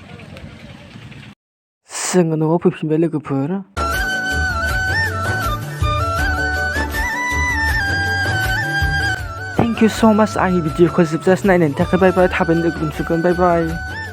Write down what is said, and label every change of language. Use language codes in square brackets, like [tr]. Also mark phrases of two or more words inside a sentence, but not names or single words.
[brx] जोङो न'आव फैफिनबाय लोगोफोर। [en] Thank you so much [brx] आंनि भिडिअखौ जोबजासिम नायनायनि थाखाय। [en] bye bye, [brx] थाबैनो लोगो मोनसिगोन। [en] बाय बाय।